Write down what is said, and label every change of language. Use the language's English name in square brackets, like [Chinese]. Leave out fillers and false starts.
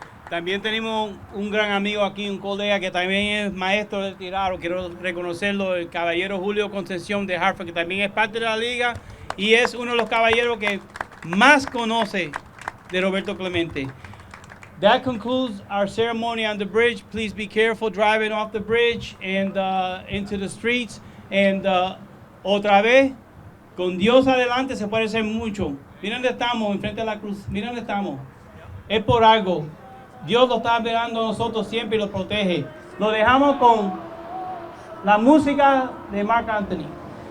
[Spanish] También tenemos un gran amigo aquí, un colega que también es maestro retirado. Quiero reconocerlo, el caballero Julio Concepción de Hartford, que también es parte de la liga y es uno de los caballeros que más conoce de Roberto Clemente. [English] That concludes our ceremony on the bridge. Please be careful driving off the bridge and into the streets. [Spanish] And otra vez, con Dios adelante se puede hacer mucho. Miren dónde estamos, enfrente de la cruz. Miren dónde estamos. Es por algo. Dios lo está esperando a nosotros siempre y lo protege. Lo dejamos con la música de Marc Anthony.